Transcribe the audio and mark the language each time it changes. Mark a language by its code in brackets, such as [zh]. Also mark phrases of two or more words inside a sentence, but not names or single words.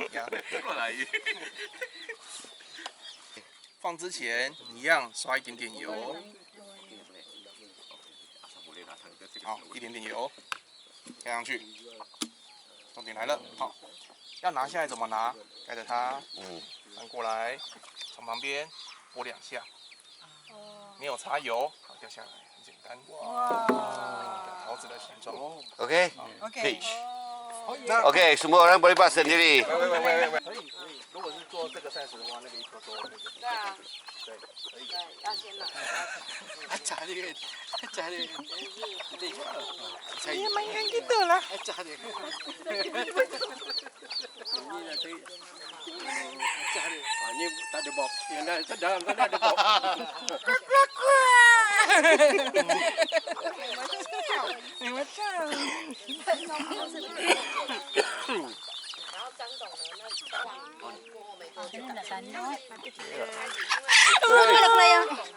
[zh] 放之前一样刷一点点油，好，一点点油，盖上去。重点来了，好，要拿下来怎么拿？盖着它，翻过来，从旁边拨2下，没有擦油，好掉下来，很简单。桃子的形状。 [ms] Okey. Okey. Peach. Okey, semua orang boleh buat sendiri. [zh] 如果是做这个size的话，那个一颗多那个。对啊。对，可以。要先拿。 [ms] Ya mainkan kita lah. Ni tak ada box. Yang dalam sana ada box. Macam. [zh] 然后张董呢，那往过后没多久， [ms] Nak sana. Keluar.